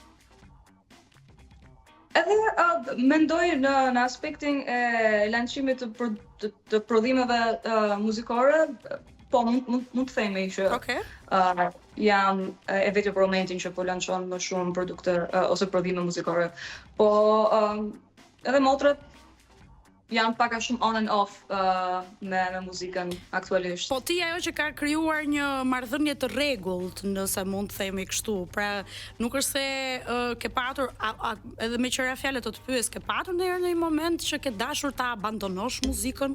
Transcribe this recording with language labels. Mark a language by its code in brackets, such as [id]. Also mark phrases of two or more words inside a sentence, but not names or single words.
[sq] Edhe mendoj në aspektin e lançimit të prodhimeve muzikore, po mund të themi që jam e vetë për momentin që po lançon më shumë produkte ose prodhime muzikore. Po edhe motrat janë pak a shumë [en] on and off [sq] me muzikën aktualisht. Po ti ajo që ka krijuar një marrëdhënie të rregullt, nëse mund të themi kështu. Pra nuk është se ke patur edhe me qëra fjalë të pyes, ke patur ndonjëherë në një moment që ke dashur ta abandonosh muzikën?